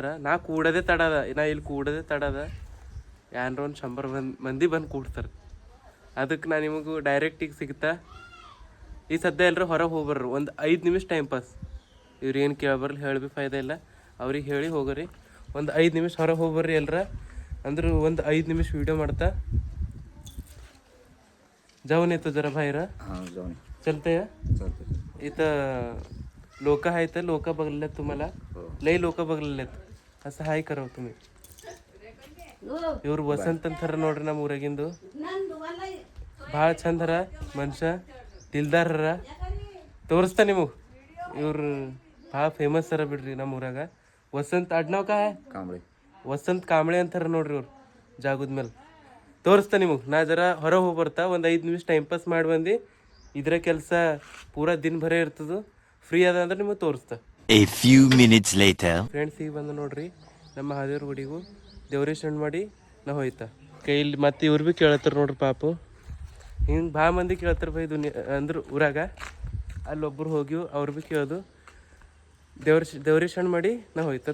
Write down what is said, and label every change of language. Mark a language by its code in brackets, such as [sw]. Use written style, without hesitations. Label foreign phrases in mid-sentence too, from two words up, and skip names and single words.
[kn] ನಾ ಕೂಡೋದೇ ತಡದ. ನಾ ಇಲ್ಲಿ ಕೂಡೋದೇ ತಡದ. ಏನಾರ ಒಂದು 100 ಮಂದಿ ಬಂದು ಕೂಡ್ತಾರೆ. ಅದಕ್ಕೆ ನಾನು ನಿಮಗೂ ಡೈರೆಕ್ಟಿಗೆ ಸಿಗ್ತಾ. ಈ ಸದ್ಯ ಎಲ್ಲರೂ ಹೊರಗೆ ಹೋಗ್ಬರ್ರಿ, ಒಂದು 5 ನಿಮಿಷ ಟೈಮ್ ಪಾಸ್. ಇವ್ರು ಏನು ಕೇಳ್ಬರ್ಲಿ, ಹೇಳಿ ಭೀ ಫಾಯ್ದೆ ಇಲ್ಲ. ಅವ್ರಿಗೆ ಹೇಳಿ ಹೋಗ್ರಿ. ಒಂದು 5 ನಿಮಿಷ ಹೊರಗೆ ಹೋಗ್ಬರ್ರಿ ಎಲ್ಲರ. ಅಂದ್ರೆ ಒಂದು 5 ನಿಮಿಷ ವಿಡಿಯೋ ಮಾಡ್ತಾ [mr] जाऊन येतो जरा बाहेर. चलतंय. इथं लोक आहेत, लोक बघलेत तुम्हाला, लई लोक बघलेत. असं हाय करावं तुम्ही. [kn] ಇವ್ರು ವಸಂತ್ ಅಂತಾರ ನೋಡ್ರಿ ನಮ್ಮ ಊರಾಗಿಂದು. ಭಾಳ ಚಂದರ ಮನುಷ್ಯ, ದಿಲ್ದಾರರ. ತೋರಿಸ್ತಾ ನಿಮಗೆ. ಇವ್ರು ಭಾಳ ಫೇಮಸ್ ಅರ ಬಿಡ್ರಿ ನಮ್ಮ ಊರಾಗ. ವಸಂತ್ ಅಡ್ನಾವ್ ಕಾ ಕಾಂಬಳೆ, ವಸಂತ್ ಕಾಂಬಳೆ ಅಂತಾರ ನೋಡ್ರಿ ಇವ್ರು ಜಾಗದ ಮೇಲೆ. ತೋರಿಸ್ತಾ ನಿಮಗೆ. ನಾ ಜರ ಹೊರಗೆ ಹೋಗಿ ಬರ್ತಾ ಒಂದು 5 ನಿಮಿಷ ಟೈಮ್ ಪಾಸ್ ಮಾಡಿ ಬಂದು. ಇದ್ರ ಕೆಲಸ ಪೂರಾ ದಿನ ಭರೇ ಇರ್ತದ. ಫ್ರೀ ಅದ ಅಂದ್ರೆ ನಿಮಗೆ ತೋರಿಸ್ತಾ. [en] A few minutes later. [kn] ಫ್ರೆಂಡ್ಸ್ ಈಗ ಬಂದು ನೋಡ್ರಿ ನಮ್ಮ ಮಹಾದೇವ್ರ ಗುಡಿಗೂ ದೇವ್ರೇಶ್ ಮಾಡಿ ನಾ ಹೋಯ್ತಾ. ಕೈಲಿ ಮತ್ತೆ ಇವ್ರು ಭೀ ಕೇಳತ್ತಾರ ನೋಡ್ರಿ ಪಾಪು. ಹಿಂಗೆ ಭಾಳ ಮಂದಿ ಕೇಳ್ತಾರೆ ಬೈ ಅಂದ್ರೆ ಊರಾಗ. ಅಲ್ಲೊಬ್ರು ಹೋಗಿವ್ ಅವ್ರು ಭೀ ಕೇಳೋದು ದೇವ್ರೇಶ್ ಮಾಡಿ ನಾ ಹೋಯ್ತಾ.